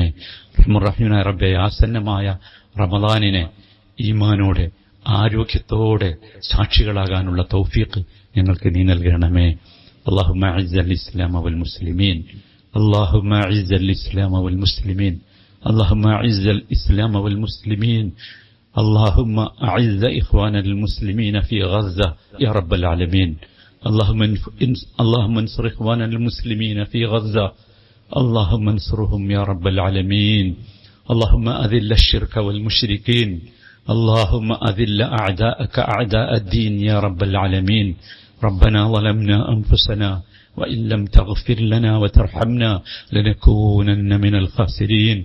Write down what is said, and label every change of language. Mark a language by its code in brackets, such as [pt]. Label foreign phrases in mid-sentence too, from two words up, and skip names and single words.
[ml] റഹ്മാനുർ റഹീമായ റബ്ബേ, ആസന്നമായ റമദാനിനെ ഈമാനോടെ ആരോഗ്യത്തോടെ സാക്ഷികളാകാനുള്ള തൗഫീഖ് ഞങ്ങൾക്ക് നീ നൽകണമേ. [ar] اللهم أعز الإسلام والمسلمين، اللهم أعز الإسلام والمسلمين، اللهم أعز الإسلام والمسلمين، اللهم أعز إخواننا المسلمين في غزة يا رب العالمين. اللهم انصر إخواننا المسلمين في غزة، اللهم انصرهم يا رب العالمين. اللهم أذل الشرك والمشركين، اللهم أذل أعداءك أعداء الدين يا رب العالمين. ربنا ظلمنا أنفسنا وإن لم تغفر لنا وترحمنا لنكونن من الخاسرين.